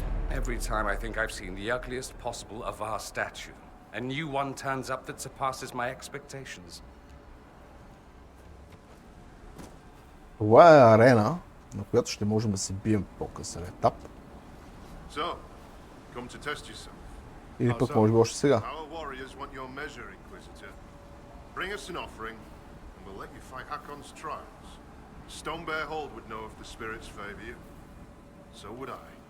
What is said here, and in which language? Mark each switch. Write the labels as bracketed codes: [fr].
[en] Every time I think I've seen the ugliest possible of our statue, a new one turns up that surpasses my expectations. [bg] Това е арена, на която ще можем да се бием по-късен етап. [en] So, come to test yourself. [bg] Или пък може би още сега. [en] Our warriors want your measure, Inquisitor. Bring us an offering, and we'll let you fight Hakon's trials. Stonebear Hold would know if the spirits favor you. So would I.